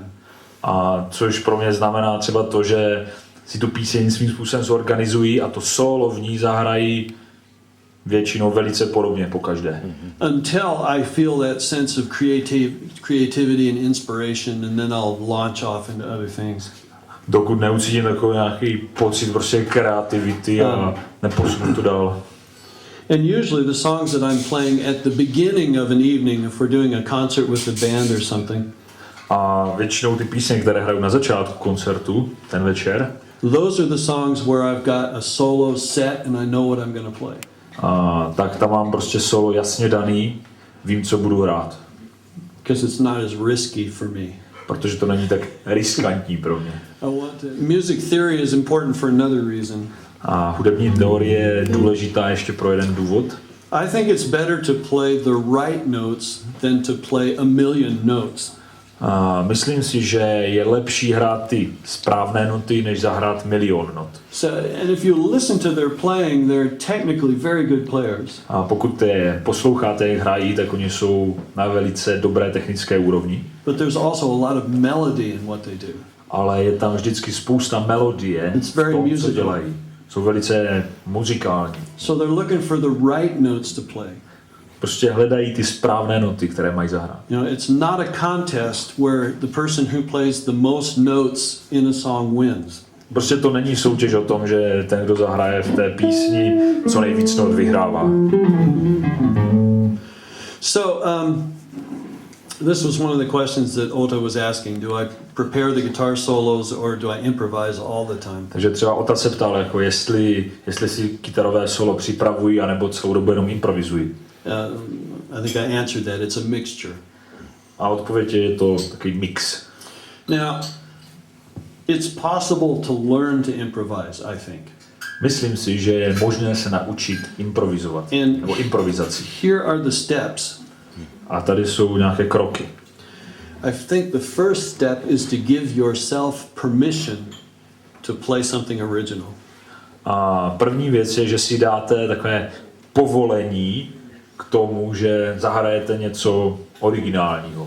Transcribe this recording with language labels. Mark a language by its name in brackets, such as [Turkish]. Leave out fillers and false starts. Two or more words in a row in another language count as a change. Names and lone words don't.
[Czech] A což pro mě znamená třeba to, že si tu píseň svým způsobem zorganizují a to solo v ní zahrají většinou velice podobně po každé. [English] Until I feel that sense of creativity and inspiration, and then I'll launch off into other things. [Czech] Dokud neucítím takový nějaký pocit prostě kreativity a neposunu to dál. [English] And usually the songs that I'm playing at the beginning of an evening, if we're doing a concert with the band or something, [Czech] A většinou ty písně, které hraju na začátku koncertu, ten večer, [English] those are the songs where I've got a solo set and I know what I'm going to play. [Czech] tak tam mám prostě solo jasně daný, vím, co budu hrát. [English] Because it's not as risky for me. [Czech] Protože to není tak riskantní pro mě. [English] Music theory is important for another reason. [Czech] A hudební teorie je důležitá ještě pro jeden důvod. [English] I think it's better to play the right notes than to play a million notes. [Czech] Myslím si, že je lepší hrát ty správné noty, než zahrát milion not. [English] So, and if you listen to their playing, they're technically very good players. [Czech] A pokud je posloucháte, jak hrají, tak oni jsou na velice dobré technické úrovni. [English] But there's also a lot of melody in what they do. [Czech] Ale je tam vždycky spousta melodie v tom, co dělají. Jsou velice muzikální. [English] So they're looking for the right notes to play. [Czech] Prostě hledají ty správné noty, které mají zahrát. [English] You know, it's not a contest where the person who plays the most notes in a song wins. [Czech] Prostě to není soutěž o tom, že ten, kdo zahraje v té písni, co nejvíc not vyhrává. [English] So, this was one of the questions that Ota was asking. Do I prepare the guitar solos or do I improvise all the time? [Czech] Takže třeba Ota se ptal, jako jestli si kytarové solo připravují, anebo celou dobu jenom improvizují. [English] I think I answered that. It's a mixture. [Czech] A odpověď je to takový mix. [English] Now, it's possible to learn to improvise, I think. [Czech] Myslím si, že je možné se naučit improvizovat, nebo improvizaci. [English] Here are the steps. [Czech] A tady jsou nějaké kroky. [English] I think the first step is to give yourself permission to play something original. [Czech] A první věc je, že si dáte takové povolení k tomu, že zahrajete něco originálního.